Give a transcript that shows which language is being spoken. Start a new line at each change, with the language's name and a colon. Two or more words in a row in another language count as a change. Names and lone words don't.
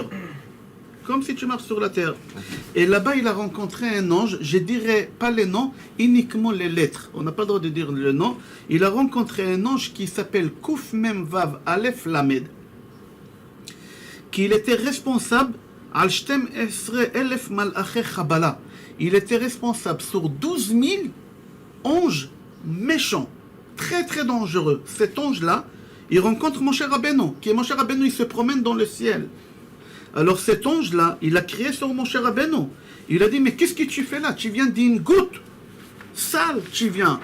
French: Comme si tu marches sur la terre. Et là-bas il a rencontré un ange, je dirais pas les noms, uniquement les lettres. On n'a pas le droit de dire le nom. Il a rencontré un ange qui s'appelle Kouf Mem Vav Aleph Lamed, qu'il était responsable
Hebrew: על שתים עשרה אלף מלאכי חבלה.
French: Il était responsable sur 12 000 anges méchants, très très dangereux. Cet ange-là, il rencontre Moshe Rabbeinu, qui est Moshe Rabbeinu, il se promène dans le ciel. Alors cet ange-là, il a crié sur Moshe Rabbeinu. Il a dit, mais qu'est-ce que tu fais là? Tu viens d'une goutte sale, tu viens.